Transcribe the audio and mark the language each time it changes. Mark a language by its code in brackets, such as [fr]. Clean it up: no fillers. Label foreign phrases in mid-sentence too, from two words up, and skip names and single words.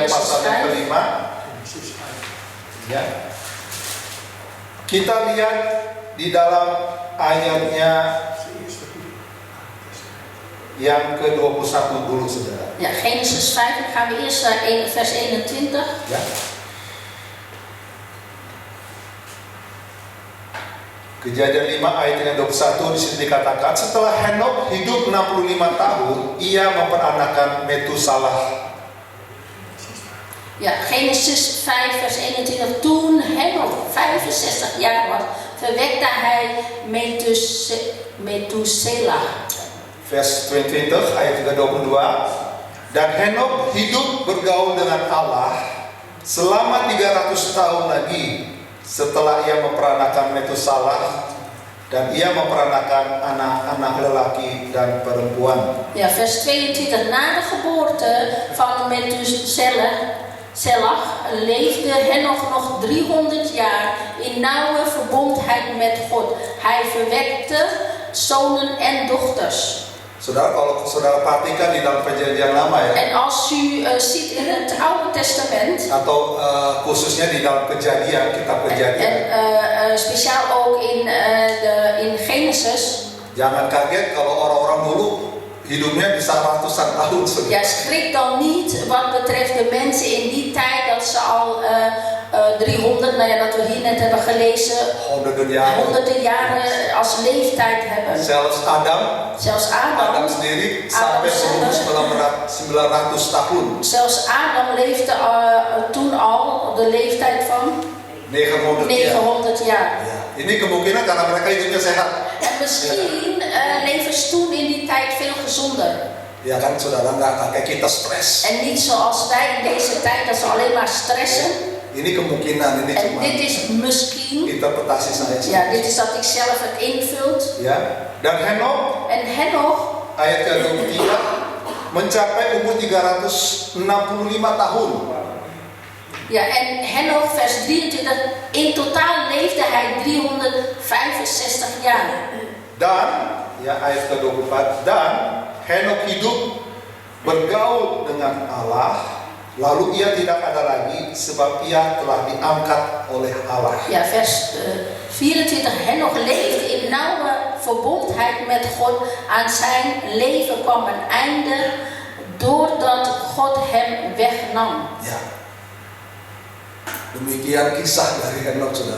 [id] Genesis pasal yang 5. kelima. Ya. Kita lihat di dalam ayatnya yang ke-21 dulu, saudara. [nl] Ja, Genesis 5, dan gaan we eerst naar vers 21. [id] Ya. Kejadian 5 ayat yang 21 di sini dikatakan, setelah Henok hidup 65 tahun, ia memperanakan Metusalah. [nl] Ja, Genesis 5, vers 21. Toen Henoch 65 jaar was, verwekte hij Methuselah. Vers 22 ayat 22. [id] Dan Henok hidup bergaul dengan Allah selama 300 tahun lagi setelah ia memperanakan Metusalah, dan ia memperanakan anak-anak lelaki dan perempuan. [nl] Ja, vers 22. Na de geboorte van Methuselah leefde Henoch nog 300 jaar in nauwe verbondheid met God. Hij verwekte zonen en dochters. [id] Saudara, kalau saudara perhatikan di dalam Perjanjian Lama ya, [nl] En als u ziet in het Oude Testament, [id] atau khususnya di dalam Kejadian, kitab Kejadian, [nl] en speciaal ook in Genesis, [id] jangan kaget kalau orang-orang dulu hidupnya bisa ratusan tahun. [nl] ja, schrik dan niet wat betreft de mensen in die tijd dat ze al 300, nou ja, dat we hier net hebben gelezen, honderden jaren. honderden jaren als leeftijd hebben. Zelfs Adam Zelfs [id] sendiri sampai umur 900 tahun. [nl] Zelfs Adam leefde toen al de leeftijd van 900 jaar. [id] Ya, ini kemungkinan karena mereka hidupnya sehat. [nl] En misschien leven ze toen in die tijd veel gezonder. [id] Ya kan saudara, nggak kayak kita stres. [nl] En niet zoals wij in deze tijd, dat ze alleen maar stressen. [id] Ini kemungkinan, ini [nl] En [id] cuma [nl] dit is misschien, [id] interpretasi saya. [nl] ja, dit is dat ik zelf het invult. [id] Ya, dan Henokh [nl] En Henoch, [id] ayat ke-23 mencapai umur 365 tahun. [nl] ja, en Henoch vers 23, in totaal leefde hij 365 jaar. [id] Dan ya ayat ke-24, dan Henokh hidup bergaul dengan Allah, lalu ia tidak ada lagi sebab ia telah diangkat oleh Allah. [nl] Ja, vers 24, Henoch leefde in nauwe verbondheid met God. Aan zijn leven kwam een einde doordat God hem wegnam. [id] Ya. Demikian kisah dari Henokh, saudara.